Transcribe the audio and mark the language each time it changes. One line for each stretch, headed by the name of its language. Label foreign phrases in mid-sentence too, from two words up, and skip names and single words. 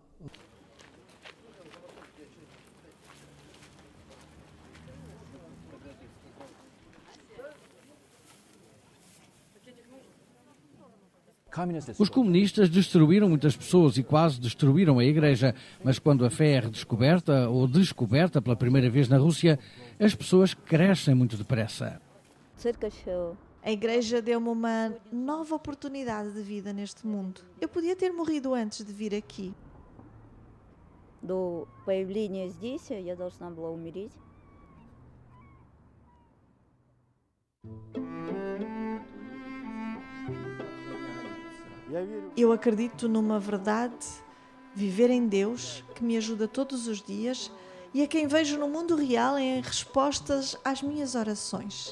Portuguese: Os comunistas destruíram muitas pessoas e quase destruíram a Igreja, mas quando a fé é redescoberta ou descoberta pela primeira vez na Rússia, as pessoas crescem muito depressa. A Igreja deu-me uma nova oportunidade de vida neste mundo. Eu podia ter morrido antes de vir aqui.
Russian: До появления здесь я должна была умереть.
Portuguese: Eu acredito numa verdade, viver em Deus, que me ajuda todos os dias e a quem vejo no mundo real em respostas às minhas orações.